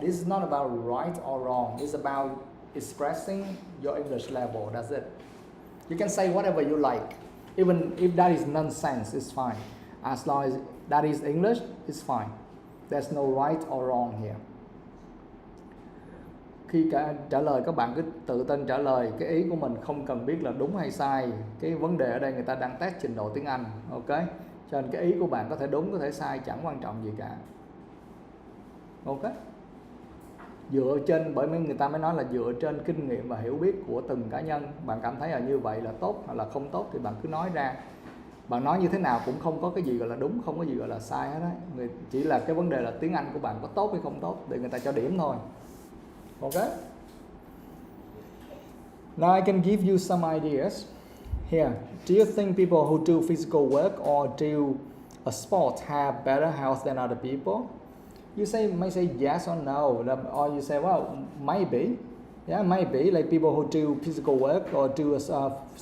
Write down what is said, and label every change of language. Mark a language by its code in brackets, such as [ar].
[en] This is not about right or wrong. It's about expressing your English level. That's it. You can say whatever you like. Even if that is nonsense, it's fine. As long as that is English, it's fine. There's no right or wrong here. [vi] Khi trả lời các bạn cứ tự tin trả lời, cái ý của mình không cần biết là đúng hay sai. Cái vấn đề ở đây người ta đang test trình độ tiếng Anh, ok? Cho nên cái ý của bạn có thể đúng, có thể sai, chẳng quan trọng gì cả. Ok? Dựa trên, bởi người ta mới nói là dựa trên kinh nghiệm và hiểu biết của từng cá nhân. Bạn cảm thấy là như vậy là tốt hoặc là không tốt thì bạn cứ nói ra. Bạn nói như thế nào cũng không có cái gì gọi là đúng, không có gì gọi là sai hết đấy. Chỉ là cái vấn đề là tiếng Anh của bạn có tốt hay không tốt để người ta cho điểm thôi. [en] Okay? Now I can give you some ideas. Here, do you think people who do physical work or do a sport have better health than other people? You may say yes or no, or you say, well, maybe. Yeah, maybe, like people who do physical work or do some.